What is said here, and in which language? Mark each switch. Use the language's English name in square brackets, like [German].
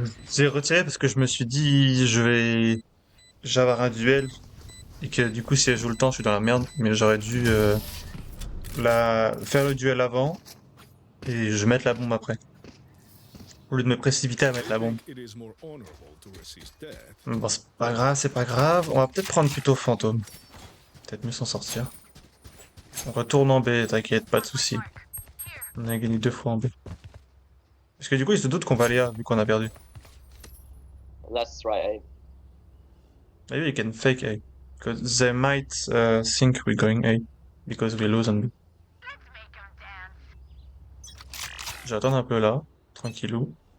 [French] J'ai retiré parce que je me suis dit je vais avoir un duel et que du coup si elle joue le temps je suis dans la merde, mais j'aurais dû faire le duel avant et je mettre la bombe après. Au lieu de me précipiter à mettre la bombe. [English] It is more honorable to resist death. [French] Bon, c'est pas grave, c'est pas grave. On va peut-être prendre plutôt fantôme. Peut-être mieux s'en sortir. On retourne en B, t'inquiète, pas de soucis. On a gagné 2 fois en B. Parce que du coup, ils se doutent qu'on va aller A, vu qu'on a perdu. [English] Let's try A. Maybe we can fake A. Because they might think we're going A. Because we lose on B. [French] J'attends un peu là, tranquillou.